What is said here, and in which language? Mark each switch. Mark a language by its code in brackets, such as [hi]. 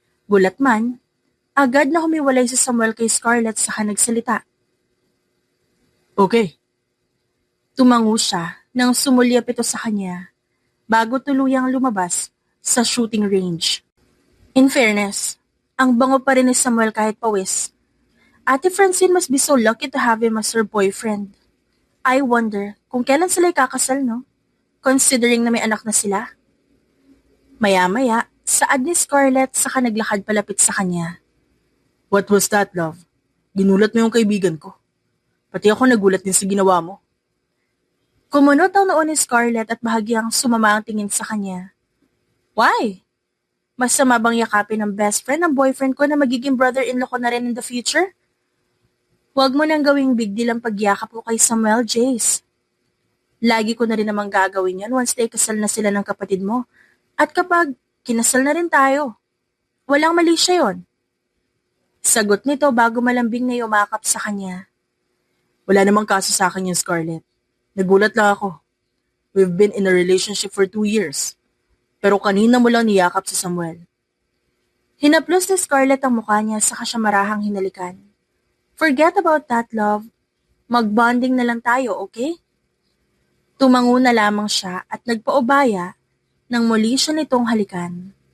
[tl] Gulat man, agad na humiwalay si Samuel kay Scarlett saka nagsalita. Okay. Tumango siya nang sumulyap ito sa kanya bago tuluyang lumabas sa shooting range. [en] In fairness, [tl] ang bango pa rin ni Samuel kahit pawis. [en] Ate Francine must be so lucky to have him as her boyfriend. I wonder [tl] kung kailan sila ikakasal, no? [en] Considering [tl] na may anak na sila. Maya-maya, saad ni Scarlett saka naglakad palapit sa kanya. [en] What was that, love? [tl] Ginulat mo yung kaibigan ko. Pati ako nagulat din sa ginawa mo. Kumunot ang noon ni Scarlett at bahagyang sumama ang tingin sa kanya. Why? Masama bang yakapin ng best friend ng boyfriend ko na magiging brother-in-law ko na rin [en] in the future? [tl] Huwag mo nang gawing big deal ang pagyakap ko kay Samuel, Jace. Lagi ko na rin namang gagawin yan once na ikasal na sila ng kapatid mo. At kapag kinasal na rin tayo, walang mali siya yon. Sagot nito bago malambing na yumakap sa kanya. Wala namang kaso sa akin yung Scarlett. Nagulat lang ako. [en] We've been in a relationship for 2 years. [tl] Pero kanina mo lang niyakap si Samuel. Hinaplos ni Scarlett ang mukha niya saka siya marahang hinalikan. [en] Forget about that, love. [tl] Mag-bonding na lang tayo, okay? Tumango na lamang siya at nagpaubaya nang muli siya nitong halikan.